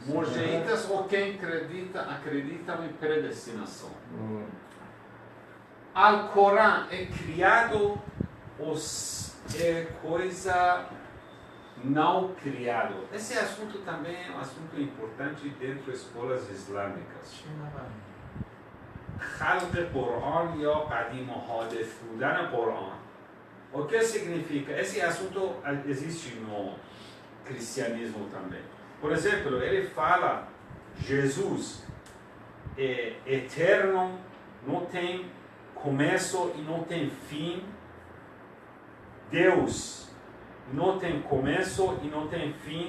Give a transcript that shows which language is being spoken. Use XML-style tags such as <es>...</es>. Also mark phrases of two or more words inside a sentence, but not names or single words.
<pt>Morjeitas ou quem acreditam em predestinação. Alcorão é criado os é coisa não criada. Esse assunto também é um assunto importante dentro das escolas islâmicas.</pt> <fa>خلق قرآن یا قدیم و حادث بودن قرآن.</fa> <pt>O que significa? Esse assunto existe no cristianismo também. Por exemplo, ele fala Jesus é eterno, não tem começo e não tem fim. Deus não tem começo e não tem fim.</pt>